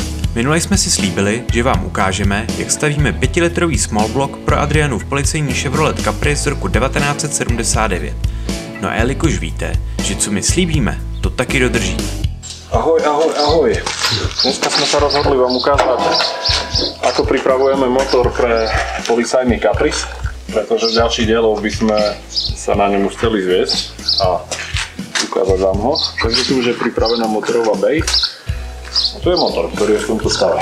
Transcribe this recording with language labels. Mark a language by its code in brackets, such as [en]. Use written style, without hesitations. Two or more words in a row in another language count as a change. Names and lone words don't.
[cs] Minule jsme si slíbili, že vám ukážeme, jak stavíme 5-litrový [en] small block [cs] pro Adrianův policejní Chevrolet Caprice z roku 1979. No a jelikož víte, že co my slíbíme, to taky dodržíme. Ahoj. [sk] Dneska sme sa rozhodli vám ukázať, ako pripravujeme motor pre policajný Caprice, pretože v ďalších dieloch by sme sa na ňom už chceli zviesť a ukázať vám ho. Takže tu už je pripravená motorová bay. A tu je motor, ktorý je v tomto stave.